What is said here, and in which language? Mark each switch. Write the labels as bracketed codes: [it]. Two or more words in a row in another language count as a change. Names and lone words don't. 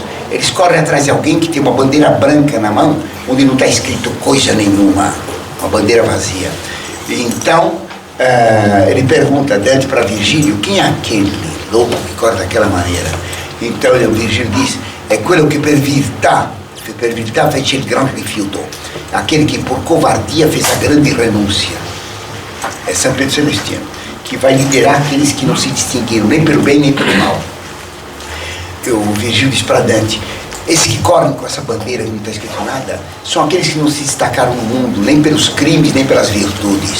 [pt] Eles correm atrás de alguém que tem uma bandeira branca na mão, onde não está escrito coisa nenhuma, uma bandeira vazia. E então, ele pergunta a Dante para Virgílio, quem é aquele louco que corre daquela maneira? Então o Virgílio diz, é [it] quello que per virtà fece il grande rifiuto, [pt] aquele que por covardia fez a grande renúncia. É São Pedro Celestino, que vai liderar aqueles que não se distinguiram nem pelo bem nem pelo mal. O Virgílio diz para Dante, esses que correm com essa bandeira que não está escrito nada, são aqueles que não se destacaram no mundo, nem pelos crimes, nem pelas virtudes.